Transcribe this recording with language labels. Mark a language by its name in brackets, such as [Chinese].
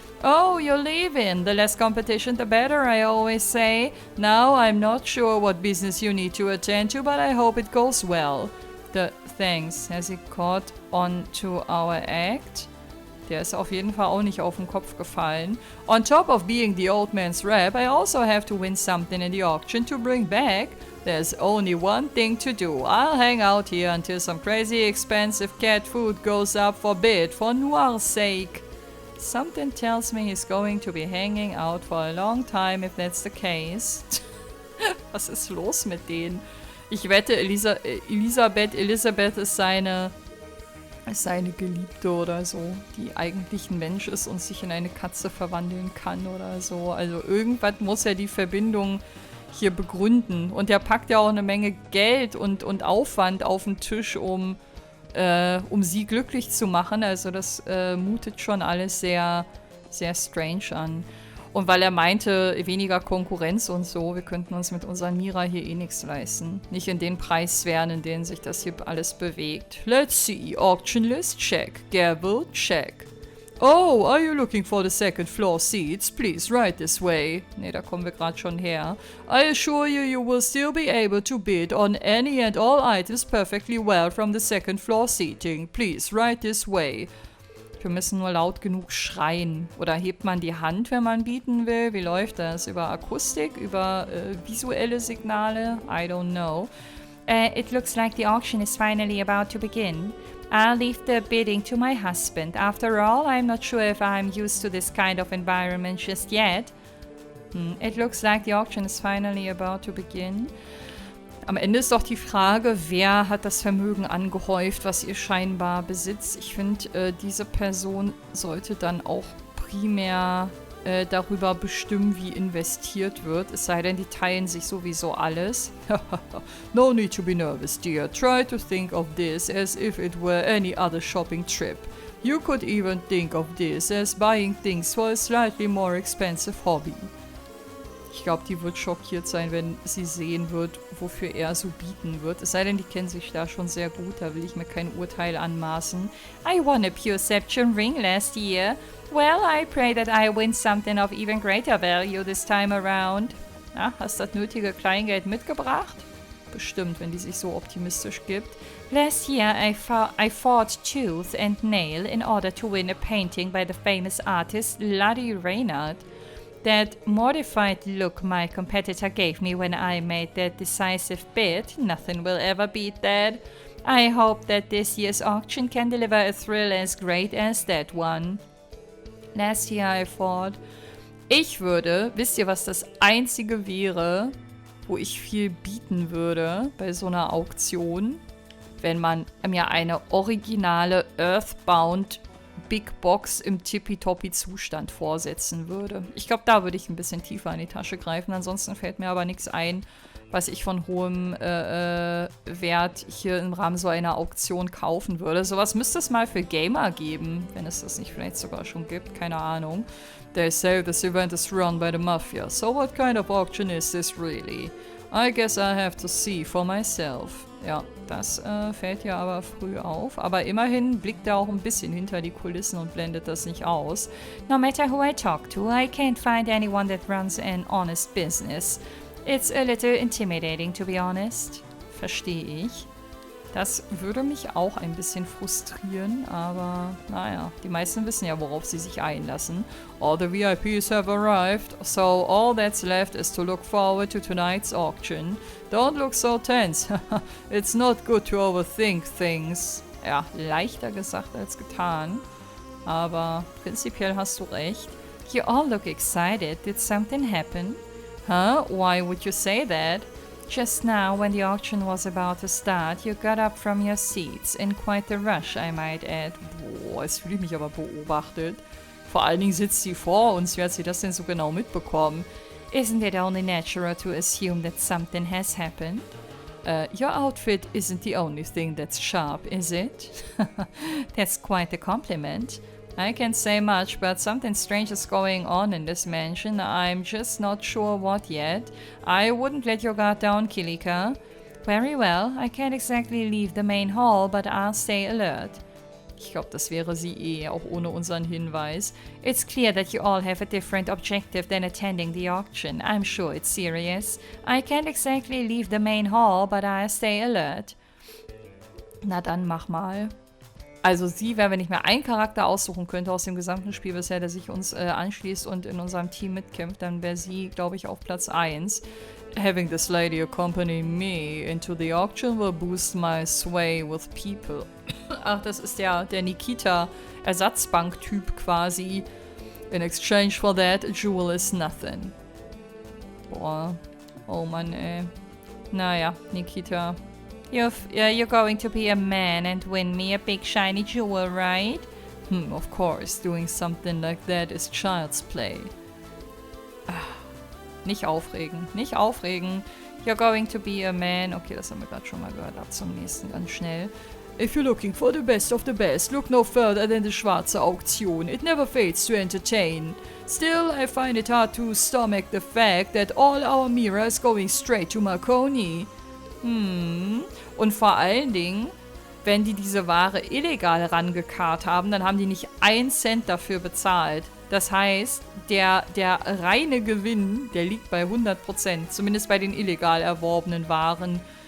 [English] Oh, you're leaving. The less competition, the better, I always say. Now, I'm not sure what business you need to attend to, but I hope it goes well. Thanks. Has he caught on to our act? [German] Der ist auf jeden Fall auch nicht auf den Kopf gefallen. [English] On top of being the old man's rep, I also have to win something in the auction to bring back. There's only one thing to do. I'll hang out here until some crazy expensive cat food goes up for bid for Noir's sake. Something tells me he's going to be hanging out for a long time if that's the case. [German] Was ist los mit denen? Ich wette, Elisabeth ist seine Geliebte oder so, die eigentlich ein Mensch ist und sich in eine Katze verwandeln kann oder so. Also irgendwas muss ja die Verbindung hier begründen. Und der packt ja auch eine Menge Geld und Aufwand auf den Tisch, um sie glücklich zu machen. Also das mutet schon alles sehr, sehr strange an. Und weil er meinte, weniger Konkurrenz und so, wir könnten uns mit unserer Mira hier eh nichts leisten. Nicht in den Preissphären, in denen sich das hier alles bewegt. [English] Let's see. Auction list, check. Gavel, check. Oh, are you looking for the second floor seats? Please, right this way. [German] Ne, da kommen wir gerade schon her. [English] I assure you, you will still be able to bid on any and all items perfectly well from the second floor seating. Please, right this way. [German] Wir müssen nur laut genug schreien. Oder hebt man die Hand, wenn man bieten will? Wie läuft das? Über Akustik? Über visuelle Signale? [English] I don't know. It looks like the auction is finally about to begin. I'll leave the bidding to my husband. After all, I'm not sure if I'm used to this kind of environment just yet. It looks like the auction is finally about to begin. [German] Am Ende ist doch die Frage, wer hat das Vermögen angehäuft, was ihr scheinbar besitzt. Ich finde, diese Person sollte dann auch primär darüber bestimmen, wie investiert wird. Es sei denn, die teilen sich sowieso alles. [English] No need to be nervous, dear. Try to think of this as if it were any other shopping trip. You could even think of this as buying things for a slightly more expensive hobby. [German] Ich glaube, die wird schockiert sein, wenn sie sehen wird, wofür er so bieten wird. Es sei denn, die kennen sich da schon sehr gut, da will ich mir kein Urteil anmaßen. [English] I won a Perception ring last year. Well, I pray that I win something of even greater value this time around. [German] Ja, hast das nötige Kleingeld mitgebracht? Bestimmt, wenn die sich so optimistisch gibt. [English] Last year I fought tooth and nail in order to win a painting by the famous artist Ladi Reynard. That mortified look my competitor gave me when I made that decisive bid, nothing will ever beat that. I hope that this year's auction can deliver a thrill as great as that one. Last year I fought. [German] Ich würde, wisst ihr, was das Einzige wäre, wo ich viel bieten würde bei so einer Auktion? Wenn man mir eine originale Earthbound Big Box im tippitoppi Zustand vorsetzen würde. Ich glaube, da würde ich ein bisschen tiefer in die Tasche greifen. Ansonsten fällt mir aber nichts ein, was ich von hohem Wert hier im Rahmen so einer Auktion kaufen würde. Sowas müsste es mal für Gamer geben, wenn es das nicht vielleicht sogar schon gibt. Keine Ahnung. [English] They say this event is run by the Mafia. So what kind of auction is this really? I guess I have to see for myself. [German] Ja, das fällt ja aber früh auf. Aber immerhin blickt er auch ein bisschen hinter die Kulissen und blendet das nicht aus. [English] No matter who I talk to, I can't find anyone that runs an honest business. It's a little intimidating, to be honest. [German] Verstehe ich. Das würde mich auch ein bisschen frustrieren, aber naja, die meisten wissen ja, worauf sie sich einlassen. [English] All the VIPs have arrived, so all that's left is to look forward to tonight's auction. Don't look so tense. It's not good to overthink things. [German] Ja, leichter gesagt als getan, aber prinzipiell hast du recht. [English] You all look excited. Did something happen? Huh? Why would you say that? Just now, when the auction was about to start, you got up from your seats, in quite a rush, I might add. [German] Boah, jetzt fühle ich mich aber beobachtet. Vor allen Dingen sitzt sie vor uns. Wie hat sie das denn so genau mitbekommen? [English] Isn't it only natural to assume that something has happened? Your outfit isn't the only thing that's sharp, is it? That's quite a compliment. I can't say much, but something strange is going on in this mansion. I'm just not sure what yet. I wouldn't let your guard down, Kilika. Very well. I can't exactly leave the main hall, but I'll stay alert. [German] Ich glaube, das wäre sie auch ohne unseren Hinweis. [English] It's clear that you all have a different objective than attending the auction. I'm sure it's serious. I can't exactly leave the main hall, but I'll stay alert. [German] Na dann mach mal. Also sie wäre, wenn ich mir einen Charakter aussuchen könnte aus dem gesamten Spiel bisher, der sich uns anschließt und in unserem Team mitkämpft, dann wäre sie, glaube ich, auf Platz 1. [English] Having this lady accompany me into the auction will boost my sway with people. [German] Ach, das ist der Nikita-Ersatzbank-Typ quasi. [English] In exchange for that, a jewel is nothing. [German] Boah. Oh Mann, ey. Naja, Nikita. [English] You're going to be a man and win me a big shiny jewel, right? Of course. Doing something like that is child's play. [German] Nicht aufregen. Nicht aufregen. [English] You're going to be a man. [German] Okay, das haben wir gerade schon mal gehört. Ab zum nächsten ganz schnell. [English] If you're looking for the best of the best, look no further than the schwarze Auktion. It never fails to entertain. Still, I find it hard to stomach the fact that all our MEHR is going straight to Marconi. [German] Und vor allen Dingen, wenn die diese Ware illegal rangekarrt haben, dann haben die nicht 1 Cent dafür bezahlt. Das heißt, der reine Gewinn, der liegt bei 100%, zumindest bei den illegal erworbenen Waren.